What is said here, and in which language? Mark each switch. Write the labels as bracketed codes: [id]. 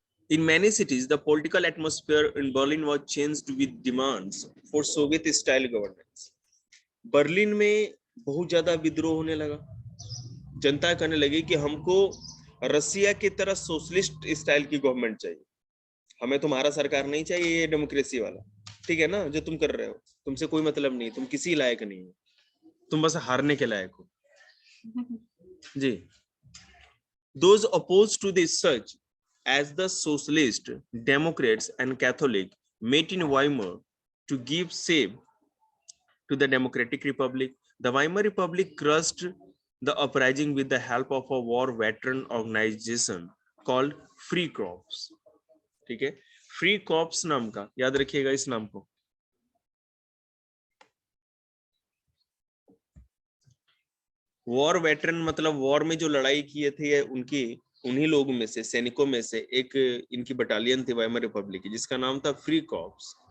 [en] In many cities, the political atmosphere in Berlin was changed with demands for Soviet-style governance. [hi] Berlin में बहुत ज्यादा विद्रोह होने लगा। जनता कहने लगी कि हमको रसिया की तरह सोशलिस्ट स्टाइल की गवर्नमेंट चाहिए। हमें तुम्हारा सरकार नहीं चाहिए ये डेमोक्रेसी वाला, ठीक है ना, जो तुम कर रहे हो, तुमसे कोई मतलब नहीं, तुम किसी लायक नहीं हो, तुम बस हारने के लायक हो। जी। [en] Those opposed to this such as the socialist, Democrats and Catholic met in Weimar to give shape to the Democratic Republic. The Weimar Republic crushed the uprising with the help of a war veteran organization called Free Corps. [hi] ठीक है, free cops नाम का, याद रखिएगा इस नाम को। War veteran मतलब वॉर में जो लड़ाई किए थे उनकी, उन्हीं लोगों में से, सैनिकों में से एक इनकी बटालियन थी वाइमर रिपब्लिक की, जिसका नाम था फ्री कॉप्स।